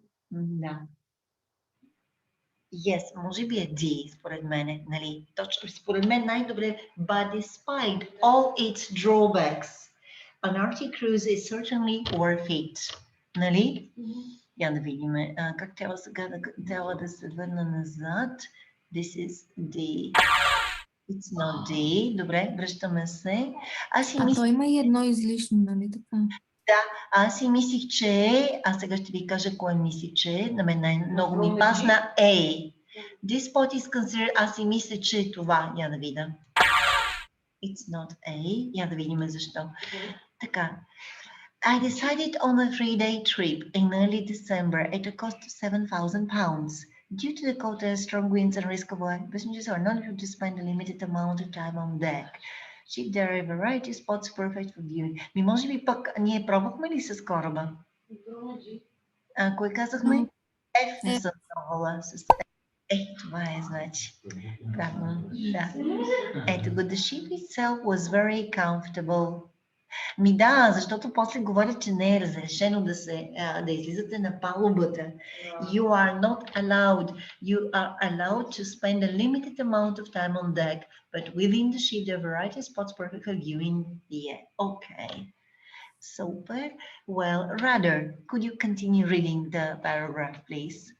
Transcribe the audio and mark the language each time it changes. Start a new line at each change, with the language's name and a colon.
Bulgarian: Да.
English: Yes,
Bulgarian: може би е D, според мен, нали? Точно, според мен най-добре,
English: but despite all its drawbacks, an Arctic cruise is certainly worth it.
Bulgarian: Нали? Я да видим как трябва сега трябва да се върна назад.
English: This is D. It's not D.
Bulgarian: Добре, връщаме се. То има и едно излишно, нали така? Да, аз си мислих, че а сега ще ви кажа кое мислих, че на мен много ми пасна A.
English: This spot is considered,
Bulgarian: аз си мисля, че е това. Я да видя.
English: It's not A.
Bulgarian: Я да видим защо. Така.
English: I decided on a 3-day trip in early December at a cost of £7,000. Due to the cold and strong winds and risk of weather, passengers are not able to spend a limited amount of time on deck. Ship there are a variety of spots perfect for viewing.
Bulgarian: Ми може би пък ние пробвахме ли с кораба? Кой казахме? F не съм пробвала с това е значи. Правилно, да. Ето го,
English: the ship itself was very comfortable.
Bulgarian: Ми да, защото после говорят, че не е разрешено да излизате на палубата.
English: You are not allowed. You are allowed to spend a limited amount of time on deck, but within the ship there are variety of spots perfect for viewing. Yeah, okay. Super. Well, Radar, could you continue reading the paragraph, please?